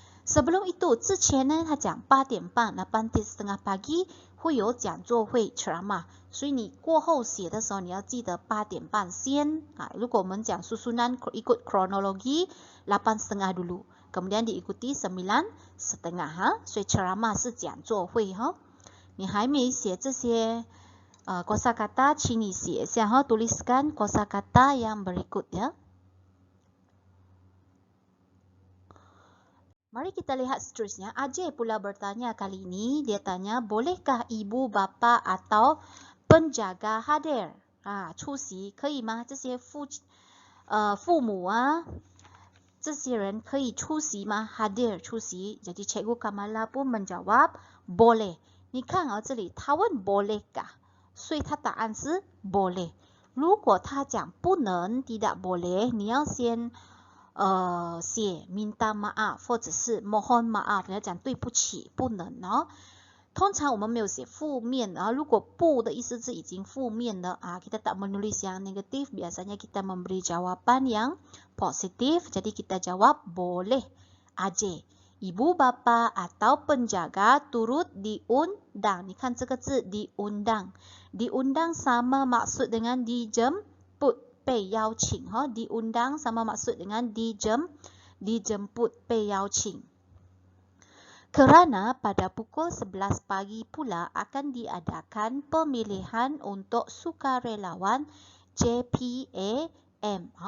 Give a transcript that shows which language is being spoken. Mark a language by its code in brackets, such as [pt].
[ms] Sebelum itu [zh] 之前呢他讲8点半 8.30 pagi 会有讲座会 ceramah， 所以你过后写的时候你要记得8点半先如果我们讲 [ms] susunan ikut kronologi 8.30 dulu kemudian diikuti [zh] 9.5哈，所以ceramah 是讲座会哈。你还没写这些kosakata， 请你写一下哈， [ms] tuliskan kosakata yang berikut ya. Mari kita lihat seterusnya. Ajay pula bertanya kali ini. Dia tanya, bolehkah ibu, bapa atau penjaga hadir? [zh] 出席可以吗？这些父母啊，这些人可以出席吗？ hadir 出席。 [ms] Jadi Cikgu Kamala pun menjawab boleh. [zh] 你看这里他问 bolehkah， 所以他答案是 boleh。如果他讲不能 [ms] tidak boleh， [zh] 你要先写 [ms] minta maaf [zh] 或者是 [ms] mohon maaf， [zh] 你要讲对不起，不能哦。通常我们没有写负面的，如果不的意思是已经负面的 [ms] kita tak menulis yang negatif, biasanya kita memberi jawaban yang positif. Jadi kita jawab boleh aja. Ibu bapa atau penjaga turut diundang. [zh] 你看这个字 diundang. [ms] Diundang sama maksud dengan dijemput, [zh] 被邀请 [ms] diundang sama maksud dengan dijemput, 被邀请。 Kerana pada pukul 11 pagi pula akan diadakan pemilihan untuk sukarelawan JPAM。